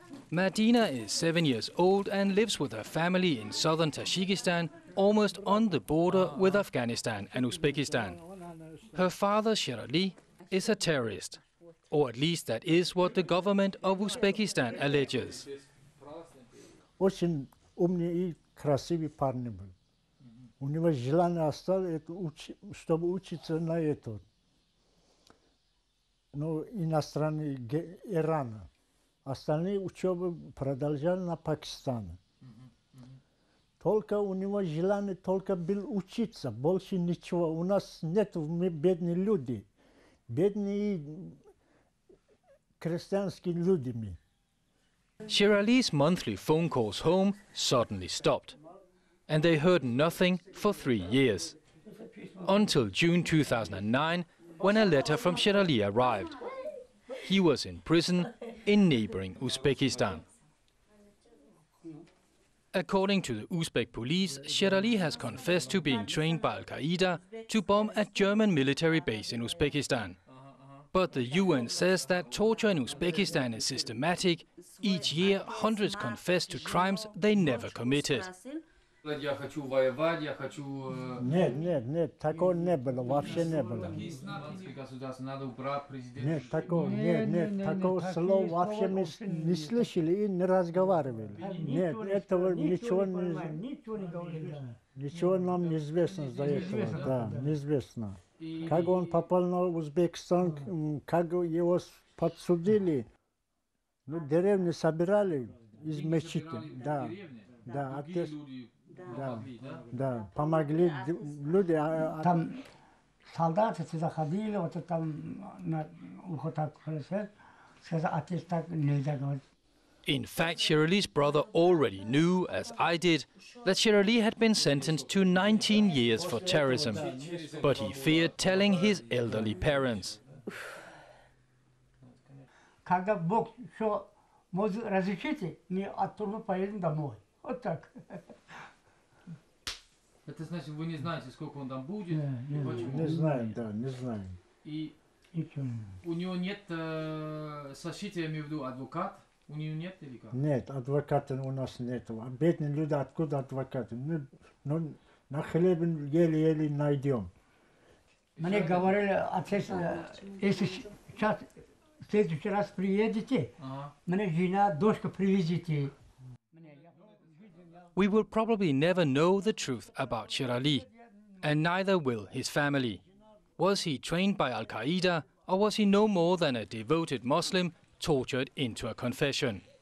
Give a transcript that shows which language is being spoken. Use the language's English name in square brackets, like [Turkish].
[English] Madina is 7 years old and lives with her family in southern Tajikistan, almost on the border with Afghanistan and Uzbekistan. Her father, Sherali, is a terrorist, or at least that is what the government of Uzbekistan alleges. [Russian] Очень умный и красивый парень был. У него желание осталось, чтобы учиться на это. Ну, иностранный Ирана. Остальные учебы продолжали на Пакистане. Только у него желание только было учиться, больше ничего. У нас нет, мы бедные люди. Бедные крестьянские люди мы. [English] Sherali's monthly phone calls home suddenly stopped, and they heard nothing for 3 years. Until June 2009, when a letter from Sherali arrived. He was in prison in neighboring Uzbekistan. According to the Uzbek police, Sherali has confessed to being trained by Al-Qaeda to bomb a German military base in Uzbekistan. But the UN says that torture in Uzbekistan is systematic. Each year, hundreds confess to crimes they never committed. [Russian] Нет, такого не было, вообще не было. Нет, такого слова вообще мы не слышали и не разговаривали. Нет, этого ничего нам не известно за этого, да, неизвестно. Как он попал на Узбекистан, как его подсудили, ну, деревни собирали из мечети, да, отец. Да, помогли люди. Там солдаты сюда ходили, вот там на ухо так сказал, отец так нельзя говорить. [English] In fact, Sherali's brother already knew, as I did, that Sherali had been sentenced to 19 years for terrorism, but he feared telling his elderly parents. [Russian] Когда Бог что может разрешить, мы оттуда поедем домой. Вот так. Это значит, вы не знаете, сколько он там будет? Не знаем, да, не знаем. И у него нет защиты, я имею в виду, адвокат? У него нет или как? Нет, адвоката у нас нет. Бедные люди, откуда адвокаты? Ну, на хлебе еле-еле найдем. Мне говорили, отец, если сейчас в следующий раз приедете, мне жена, дочка привезите. [English] We will probably never know the truth about Sherali, and neither will his family. Was he trained by Al-Qaeda, or was he no more than a devoted Muslim tortured into a confession?